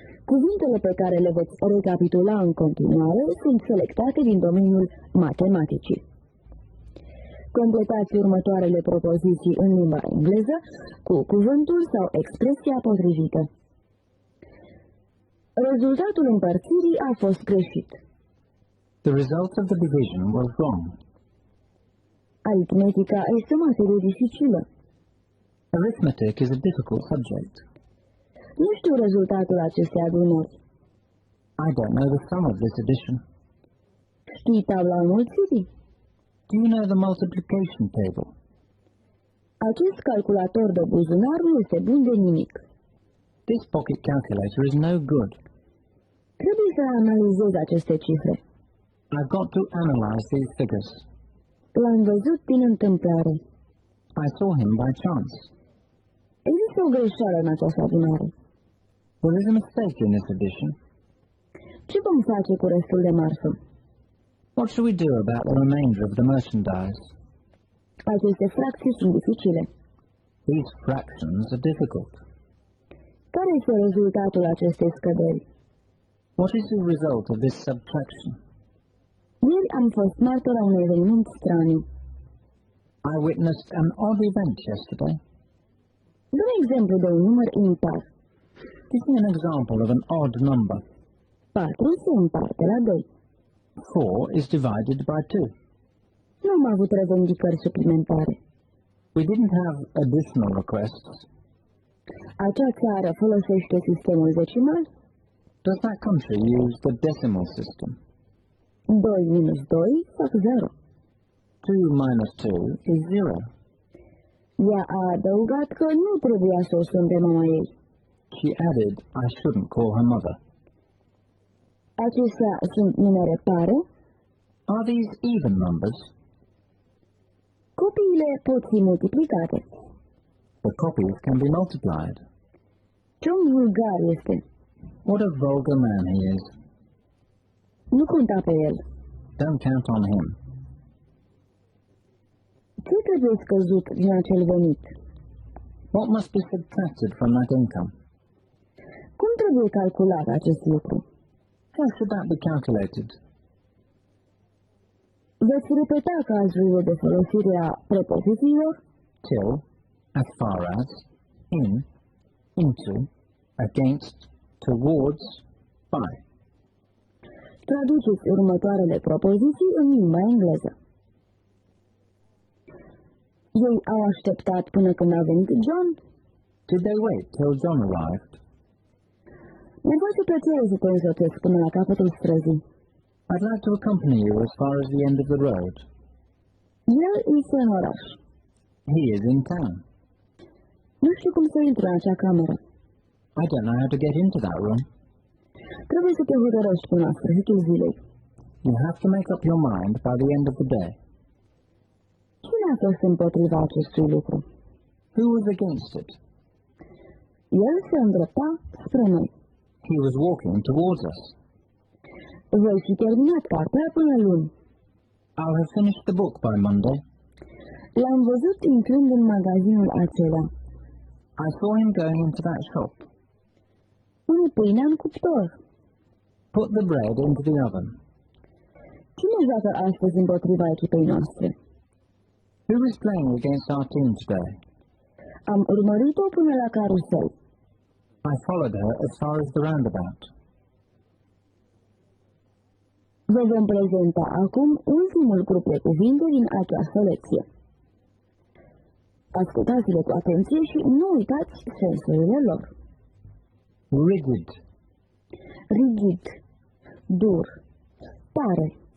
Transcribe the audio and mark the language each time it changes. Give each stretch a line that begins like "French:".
Romanian: Cuvintele pe care le veți recapitula în continuare sunt selectate din domeniul matematicii. Completați următoarele propoziții în limba engleză cu cuvântul sau expresia potrivită. Rezultatul împărțirii a fost greșit.
English: The result of the division was wrong.
Romanian: Aritmetica este o materie dificilă.
English: Arithmetic is a difficult subject.
Romanian: Nu știu rezultatul acestei adunări.
English: I don't know the sum of this addition.
Romanian: Știi tabla înmulțirii?
English: Do you know the multiplication table?
Romanian: Acest calculator de buzunar nu este bun de nimic.
English: This pocket calculator is no good.
Romanian: Trebuie să analizez aceste cifre.
English: I've got to analyze these figures.
Romanian: L-am văzut din întâmplare.
English: I saw him by chance.
Romanian: Există o greșeală în această adunare.
English: There is a mistake in this addition.
Romanian: Ce vom face cu restul de marfă?
English: What shall we do about the remainder of the merchandise?
Romanian: Aceste fracții sunt dificile.
English: These fractions are difficult.
Romanian: Care este rezultatul acestei scăderi?
English: What is the result of this subtraction?
Romanian: Ieri am fost martor a un eveniment straniu.
English: I witnessed an odd event yesterday.
Romanian: Dă-mi exemplu de un număr impar.
English: Give me an example of an odd number.
Romanian: 4 se împarte la 2.
English: 4 is divided by 2.
Romanian: Nu am avut revendicări suplimentare.
English: We didn't have additional requests.
Romanian: Acea țară folosește sistemul decimal?
English: Does that country use the decimal system?
Romanian: 2 minus 2 fac 0.
English: 2 minus 2 is 0.
Romanian: Ea a adăugat că nu trebuia să o sun pe mama ei.
English: She added, I shouldn't call her mother.
Romanian: Acestea sunt numere pare?
English: Are these even numbers?
Romanian: Copiile pot fi multiplicate.
English: The copies can be multiplied.
Romanian: Ce un vulgar este!
English: What a vulgar man he is.
Romanian: Nu conta pe el.
English: Don't count on him.
Romanian: Ce trebuie scăzut din acel venit?
English: What must be subtracted from that income?
Romanian: Cum trebuie calculat acest lucru?
English: How should that be calculated?
Romanian: Veți repeta cazurile de folosire a prepozițiilor?
English: Till, as far as, in, into, against, towards, by.
Romanian: Traduceți următoarele propoziții în limba engleză. Ei au așteptat până când a venit John?
English: Did they wait till John arrived?
Romanian: Mi-ar face plăcere să te însoțesc până la capătul străzii.
English: I'd like to accompany you as far as the end of the road.
Romanian: El este în oraș.
English: He is in town.
Romanian: Nu știu cum să intru în acea cameră.
English: I don't know how to get into that room.
Romanian: Trebuie să te hotărăști până la sfârșitul zilei.
English: You have to make up your mind by the end of the day.
Romanian: Cine a fost împotriva acestui lucru?
English: Who was against it?
Romanian: El se îndrepta spre noi.
English: He was walking towards us.
Romanian: Voi fi terminat cartea până luni.
English: I'll have finished the book by Monday.
Romanian: L-am văzut intrând în magazinul acela.
English: I saw him going into that shop.
Romanian: Pune pâinea în cuptor.
English: Put the bread into the oven.
Romanian: Cine joacă astăzi împotriva echipei noastre?
English: Who is playing against our team today?
Romanian: Am urmărit-o până la carusel.
English: I followed her as far as the roundabout.
Romanian: Vă vom prezenta acum ultimul grup de cuvinte din această lecție. Ascultați-le cu atenție și nu uitați sensurile lor. Rigid. Rigid. Dur. Tare.